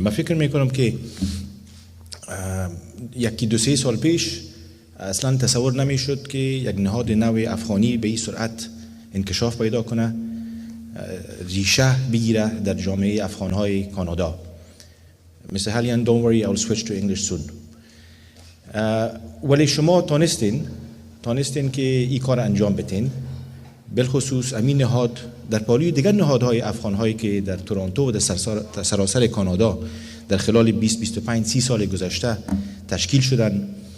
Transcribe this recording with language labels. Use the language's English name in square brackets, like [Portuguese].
[Persian] من فکر میکنم که یکی دو سه سال پیش اصلا تصور نمیشد که یک نهاد نو افغانی به این سرعت انکشاف پیدا کنه، ریشه بگیره در جامعه افغانهای کانادا. [English] Mr. Halian, don't worry, I will switch to English soon. [Persian] ولی شما تانستین که این کار انجام بتین، بالخصوص امین نهاد در پالوی دیگر نهادهای افغانهایی که در تورنتو و در سراسر کانادا در خلال 20-25-30 سال گذشته تشکیل شدن.